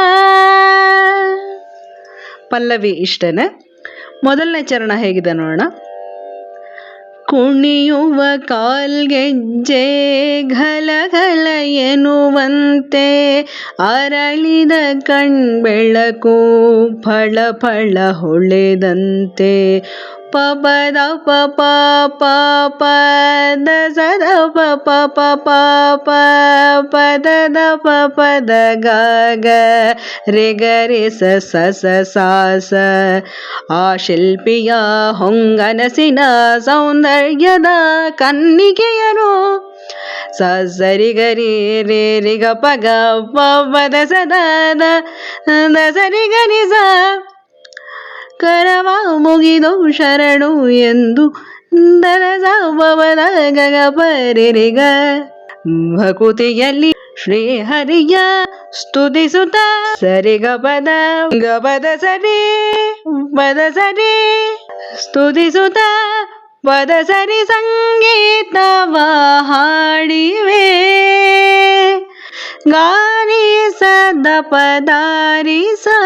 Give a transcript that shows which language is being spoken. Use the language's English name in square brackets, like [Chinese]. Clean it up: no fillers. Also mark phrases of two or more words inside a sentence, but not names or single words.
[Kannada] ಪಲ್ಲವಿ ಇಷ್ಟೇನೆ. ಮೊದಲನೇ ಚರಣ ಹೇಗಿದೆ ನೋಡೋಣ. ಕುಣಿಯುವ ಕಾಲ್ಗೆಜ್ಜೆ ಘಲಘಲ ಎನ್ನುವಂತೆ ಅರಳಿದ ಕಣ್ಬೆಳಕು ಫಳ ಫಳ ಹೊಳೆದಂತೆ. ಪ ಪ ದ ಪ ಪ ಪ ಪ ದ ಸ ದ ಪ ಪ ಪ ಪ ಪ ಪ ದ ದ ಪ ಪ ದ ಗ ಗ ರೇ ಗ ರೇ ಸ ಸ ಸ ಸಾ ಸ. ಆ ಶಿಲ್ಪಿಯ ಹೊಂಗನಸಿನ ಸೌಂದರ್ಯದ ಕನ್ನಿಕೆಯರು ಸ ಸರಿ ಗರಿ ರೇ ರಿ ಗ ಪ ಗ ಪ ಪ ದ ಸ ದ ದ ದ ಸರಿ ಗ ರಿ ಸ. ಕರವ ಮುಗಿದು ಶರಣು ಎಂದು ದರ ಸ ಪ ಪ ದ ಗ ಗ ಪ ರೇ ರಿ ಗ ಭಕುತಿಯಲ್ಲಿ ಶ್ರೀಹರಿಯ ಸ್ತುತಿಸುತ್ತ ಗಪದ ಸರಿ ಸ್ತುತಿಸುತ್ತ ಪದ ಸರಿ ಸಂಗೀತವ ಹಾಡಿವೆ ಗಾರಿಸದ ಪದಾರಿಸ.